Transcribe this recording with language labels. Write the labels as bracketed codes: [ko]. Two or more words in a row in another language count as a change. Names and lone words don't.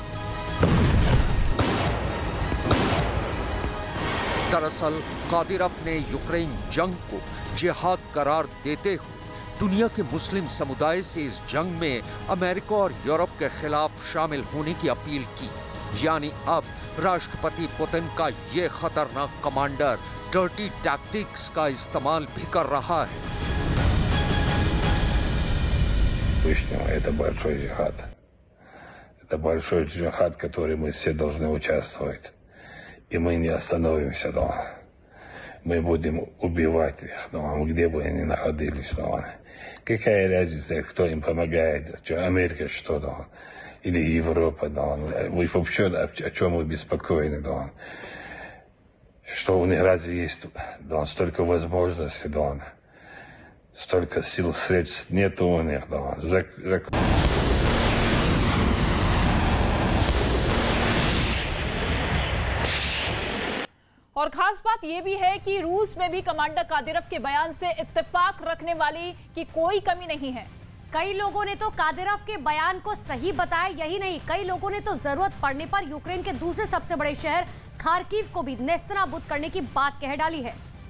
[hi] दरअसल कादिरोव ने यूक्रेन जंग को जिहाद करार देते हुए दुनिया के मुस्लिम समुदाय से इस जंग में अमेरिका और यूरोप के खिलाफ शामिल होने की अपील की। यानी अब राष्ट्रपति पुतिन का ये खतरनाक कमांडर [en] dirty tactics [hi] का इस्तेमाल भी कर रहा है। [ru] Это большой джихад. Это большой джихад, который мы все должны участвовать. И мы не остановимся, да. Мы будем убивать их, да, где бы они находились, да. Какая разница, кто им помогает, что Америка, что, да. Или Европа, да, вы вообще о чем вы беспокоены, да. Что у них разве есть, Дон, столько возможностей, Дон, столько сил, средств нету у них, Дон. [hi] और खास बात यह भी है कि रूस में भी कमांडर कादिरव के बयान से इत्तेफाक रखने वाली की कोई कमी नहीं है। कई लोगों ने तो कादिरव के बयान को सही बताया, यही नहीं कई लोगों ने तो जरूरत पड़ने पर यूक्रेन के दूसरे सबसे बड़े शहर खार्किव को भी नेस्तनाबूद करने की बात कह डाली है।